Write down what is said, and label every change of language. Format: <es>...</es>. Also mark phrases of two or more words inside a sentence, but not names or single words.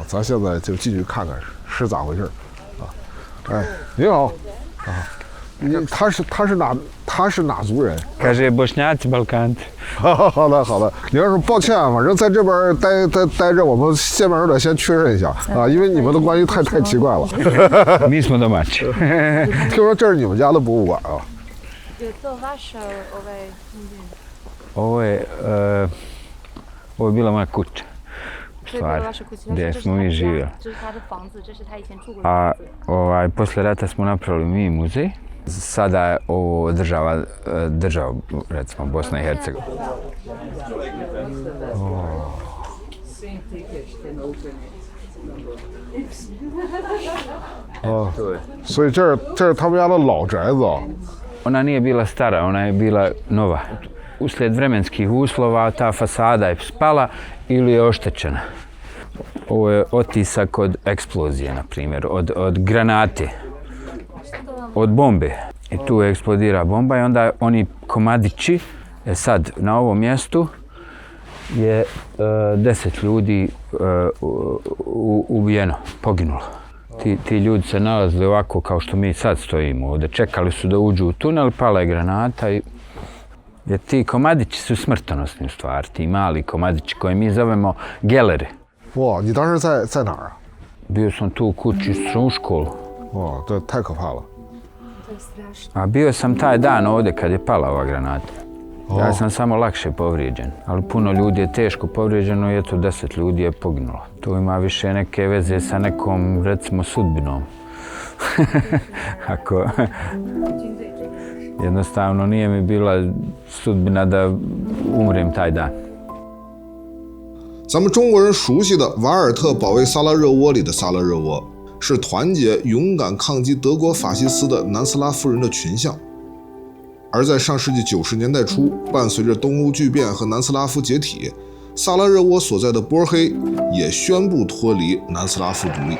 <zh>咱现在就进去看看是咋回事啊？哎，你好啊，他是哪族人</zh> <bs>？Kaže Bošnjaci Balkanci。</bs> <zh>好的。你要是抱歉啊，反正在这边待着，我们见面有点先确认一下啊，因为你们的关系太奇怪了。</zh> <bs>Mi smo domaći。</bs> <zh>听说这是你们家的博物馆啊？</zh> <bs>Je to vaša Ovo je bila moja kuća. 这是 vaša kuća. Gdje smo mi živjeli.</bs> <zh>这是他的房子，这是他以前住过的房子。</zh> <bs>Poslije rata smo napravili mi muzej. Sada ovo održava država, recimo Bosna i Hercegovina.</bs> <zh>哦，所以这是他们家的老宅子啊。</zh> <bs>Ona nije bila stara, ona je bila nova. Uslijed vremenskih uslova ta fasada je spala ili je oštećena. Ovo je otisak od eksplozije, na primjer, od granate, od bombe. I tu eksplodira bomba i onda oni komadići, sad na ovom mjestu je 10 ljudi ubijeno, poginulo. Ti ljudi se nalazili ovako kao što mi sad stojimo ovdje. Čekali su da uđu u tunel, pala je granata i jer ti komadići su smrtonosni u stvari, ti mali komadići koje mi zovemo geleri.</bs> <zh>Wow, 你当时在哪儿啊？</zh> <bs>Bio sam tu u kući u školu.</bs> <zh>Wow,</zh> <bs>to je</bs> <zh>太可怕了。</zh> <bs>A bio sam taj dan ovdje kad je pala ova granata. Ja sam samo lakše povrijeđen, ali puno ljudi je teško povrijeđeno i eto 10 ljudi je poginulo. To ima više neke veze sa nekom, recimo, sudbinom. Ako jednostavno nije mi bila sudbina da umrem taj dan.</bs> <zh>咱们中国人熟悉的瓦尔特保卫萨拉热窝里的萨拉热窝，是团结勇敢抗击德国法西斯的南斯拉夫人的群像。而在上世纪90年代初，伴随着东欧剧变和南斯拉夫解体，萨拉热窝所在的波黑也宣布脱离南斯拉夫独立。</zh>